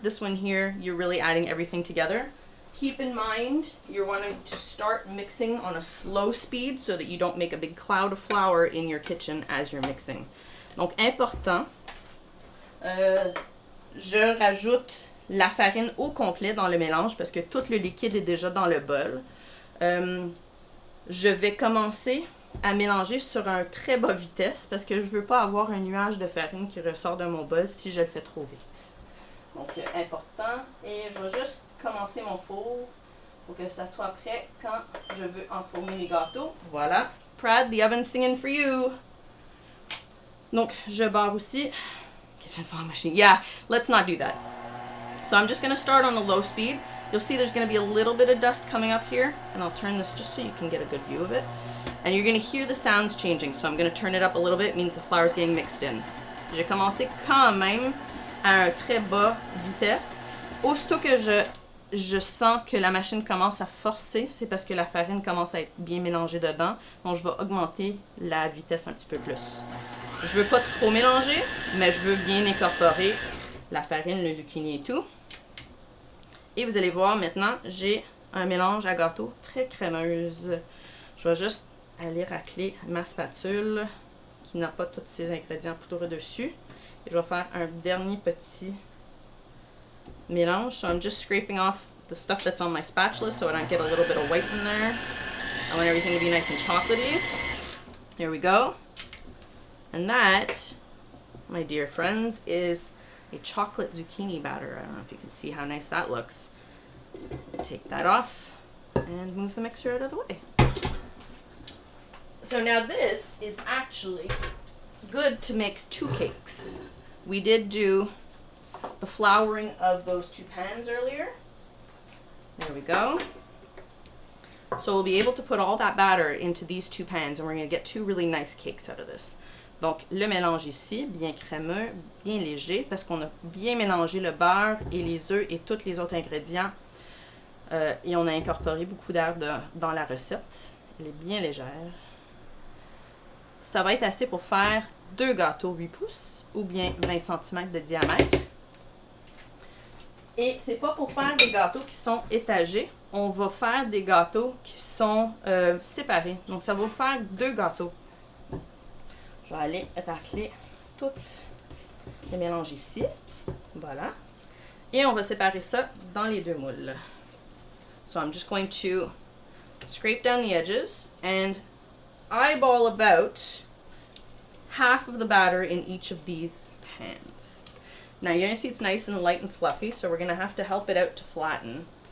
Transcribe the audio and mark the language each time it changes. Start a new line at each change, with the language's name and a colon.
English: This one here, you're really adding everything together. Keep in mind, you're wanting to start mixing on a slow speed so that you don't make a big cloud of flour in your kitchen as you're mixing.
French: Donc, important, je rajoute la farine au complet dans le mélange parce que tout le liquide est déjà dans le bol. Je vais commencer à mélanger sur un très bas vitesse parce que je ne veux pas avoir un nuage de farine qui ressort de mon bol si je le fais trop vite. Donc, important. Et je vais juste commencer mon four pour que ça soit prêt quand je veux enfourner les gâteaux. Voilà.
English: Prad, the oven's singing for you.
French: Donc, je barre aussi.
English: Kitchen fog machine. Yeah, let's not do that. So I'm just going to start on the low speed. You'll see there's going to be a little bit of dust coming up here, and I'll turn this just so you can get a good view of it. And you're going to hear the sounds changing, so I'm going to turn it up a little bit. It means the flour is getting mixed in.
French: J'ai commencé quand même à un très bas vitesse. Aussitôt que je sens que la machine commence à forcer, c'est parce que la farine commence à être bien mélangée dedans. Donc, je vais augmenter la vitesse un petit peu plus. Je veux pas trop mélanger, mais je veux bien incorporer la farine, le zucchini et tout. Et vous allez voir maintenant, j'ai un mélange à gâteau très crémeuse. Je vais juste aller racler ma spatule qui n'a pas tous ces ingrédients poudreux dessus. Et je vais faire un dernier petit mélange.
English: So I'm just scraping off the stuff that's on my spatula so I don't get a little bit of white in there. I want everything to be nice and chocolatey. Here we go. And that, my dear friends, is a chocolate zucchini batter. I don't know if you can see how nice that looks. Take that off and move the mixer out of the way. So now this is actually good to make 2 cakes. We did do the flouring of those 2 pans earlier. There we go. So we'll be able to put all that batter into these 2 pans and we're going to get 2 really nice cakes out of this.
French: Donc le mélange ici, bien crémeux, bien léger, parce qu'on a bien mélangé le beurre et les œufs et tous les autres ingrédients. Et on a incorporé beaucoup d'air dans la recette. Elle est bien légère. Ça va être assez pour faire 2 gâteaux 8 pouces ou bien 20 cm de diamètre. Et c'est pas pour faire des gâteaux qui sont étagés. On va faire des gâteaux qui sont séparés. Donc ça va vous faire 2 gâteaux. Je vais aller racler tout le mélange ici. Voilà. Et on va séparer ça dans les 2 moules.
English: So I'm just going to scrape down the edges and eyeball about half of the batter in each of these pans. Now you're going to see it's nice and light and fluffy, so we're going to have to help it out to flatten.